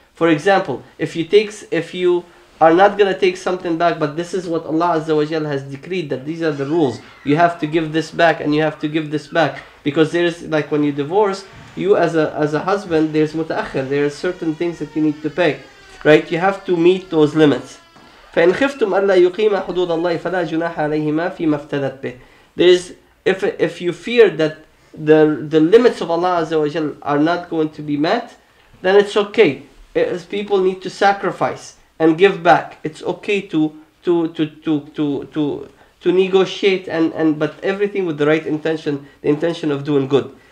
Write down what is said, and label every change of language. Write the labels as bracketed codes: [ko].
[en] For example, if you are not going to take something back, but this is what Allah Azza wa Jal has decreed, that these are the rules. You have to give this back and you have to give this back. Because there's, like when you divorce, you as a husband, there's mutaakhir, there are certain things that you need to pay. Right? You have to meet those limits. [ar] فإن خفتم ألا يقيم حدود الله فلا جناح عليهما فيما افتدت به. [en] If you fear that the limits of Allah Azza wa Jal are not going to be met, then it's okay. As people need to sacrifice and give back. It's okay to negotiate but everything with the right intention, the intention of doing good.